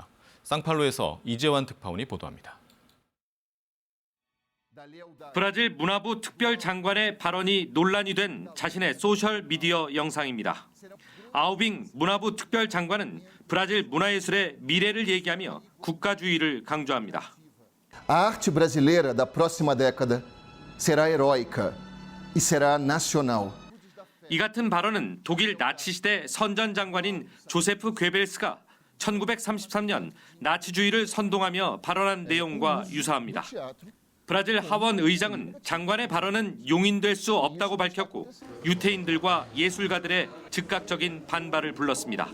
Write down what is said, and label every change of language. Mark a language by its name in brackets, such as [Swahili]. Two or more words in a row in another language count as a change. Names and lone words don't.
[Korean] 상팔로에서 이재환 특파원이 보도합니다. 브라질 문화부 특별장관의 발언이 논란이 된 자신의 소셜미디어 영상입니다. 아우빙 문화부 특별장관은 브라질 문화예술의 미래를 얘기하며 국가주의를 강조합니다. [Portuguese] A arte brasileira da próxima década será heróica e será nacional. [Korean] 이 같은 발언은 독일 나치 시대 선전장관인 조세프 괴벨스가 1933년 나치주의를 선동하며 발언한 내용과 유사합니다. 브라질 하원 의장은 장관의 발언은 용인될 수 없다고 밝혔고 유태인들과 예술가들의 즉각적인 반발을 불렀습니다.